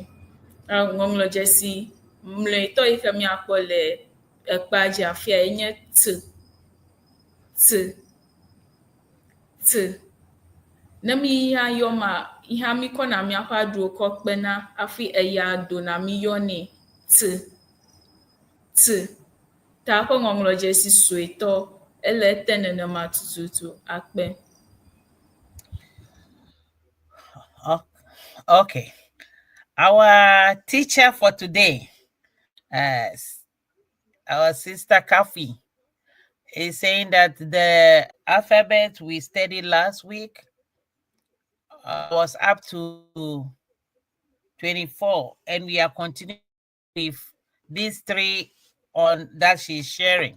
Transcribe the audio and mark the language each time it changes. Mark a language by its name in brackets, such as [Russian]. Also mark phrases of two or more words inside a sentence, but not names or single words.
[Ewe] Ŋɔŋlɔdzesi mlɔetɔ yi ke miakpɔ le ekpea dzi afia ye nye t. Ne mi hã yɔ ma, yi hã mi kɔna miaƒe aɖuwo kɔ kpena hafi eya dona mi yɔnɛ t. Ta ƒe ŋɔŋlɔdzesi suetɔ ele ete nenema tututu. Akpe. [English] Okay. Our teacher for today, our sister Kafi, is saying that the alphabet we studied last week was up to 24, and we are continuing with these 3 on that she's sharing.